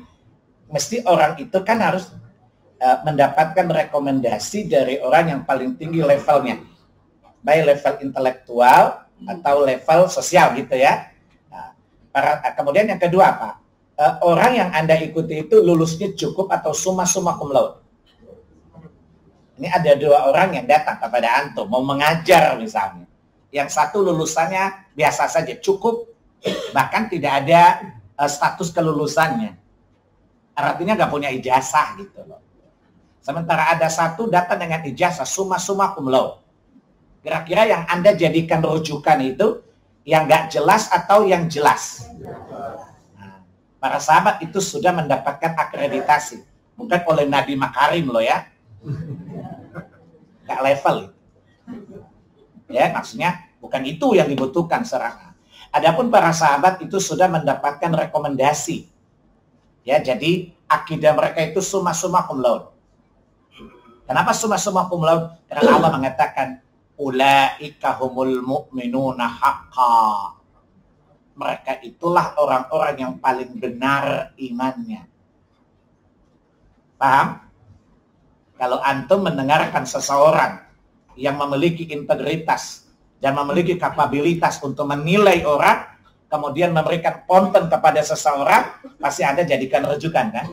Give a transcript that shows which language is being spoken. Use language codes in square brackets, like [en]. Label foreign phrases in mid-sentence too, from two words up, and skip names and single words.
[id] Mesti orang itu kan harus mendapatkan rekomendasi dari orang yang paling tinggi levelnya. Baik level intelektual atau level sosial gitu ya. Nah, kemudian yang kedua Pak, orang yang Anda ikuti itu lulusnya cukup atau [la] summa cum laude. [id] Ini ada 2 orang yang datang kepada antum mau mengajar misalnya. Yang satu lulusannya biasa saja, cukup, bahkan tidak ada status kelulusannya. Artinya nggak punya ijazah gitu loh. Sementara ada satu datang dengan ijazah [la] summa cum laude. [id] Kira-kira yang Anda jadikan rujukan itu yang nggak jelas atau yang jelas? Nah, para sahabat itu sudah mendapatkan akreditasi, bukan oleh Nabi Makarim loh ya, nggak level itu. Ya maksudnya bukan itu yang dibutuhkan serangan. Adapun para sahabat itu sudah mendapatkan rekomendasi. Ya jadi akidah mereka itu [la] summa cum laude. Kenapa summa cum laude? [id] Karena Allah mengatakan [ar] أولئك هم المؤمنون حقا. [id] Mereka itulah orang-orang yang paling benar imannya. Paham? Kalau antum mendengarkan seseorang yang memiliki integritas dan memiliki kapabilitas untuk menilai orang, kemudian memberikan konten kepada seseorang, pasti Anda jadikan rujukan kan?